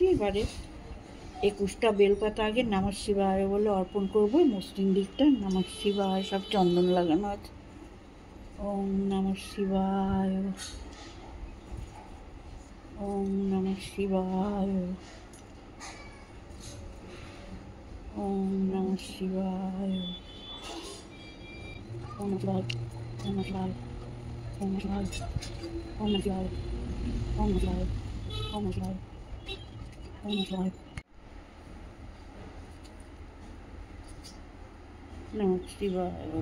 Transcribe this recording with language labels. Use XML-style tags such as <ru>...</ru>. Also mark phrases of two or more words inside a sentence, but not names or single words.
<bn>এবারে 21টা বেলপাতা আগে</bn> <sa>নমঃ শিবায়</sa> <bn>বলে অর্পণ করবো। মসৃণ দিকটা</bn> <sa>নমঃ শিবায়,</sa> <bn>সব চন্দন লাগানো আছে।</bn> <sa>ওম নমঃ শিবায়, ওম নমঃ শিবায়, ওম নমঃ শিবায়, ওম নমঃ শিবায়, ওম নমঃ শিবায়, ওম নমঃ শিবায়, ওম নমঃ শিবায়, ওম নমঃ শিবায়, ওম নমঃ শিবায়, নমঃ শিবায়।</sa>